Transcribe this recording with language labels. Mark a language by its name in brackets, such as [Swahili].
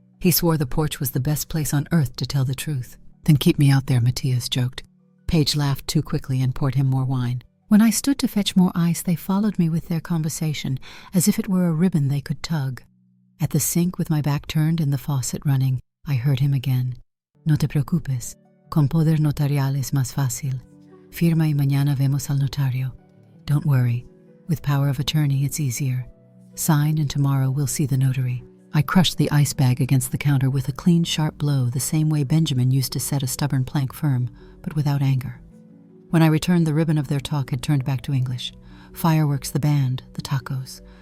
[English] He swore the porch was the best place on earth to tell the truth. Then keep me out there, Matias joked. Paige laughed too quickly and poured him more wine. When I stood to fetch more ice, they followed me with their conversation, as if it were a ribbon they could tug. At the sink, with my back turned and the faucet running, I heard him again. [Spanish] No te preocupes. Con poder notarial es más fácil. Firma y mañana vemos al notario. [English] Don't worry. With power of attorney, it's easier. Sign and tomorrow we'll see the notary. I crushed the ice bag against the counter with a clean, sharp blow, the same way Benjamin used to set a stubborn plank firm, but without anger. When I returned, the ribbon of their talk had turned back to English. Fireworks, the band, the tacos.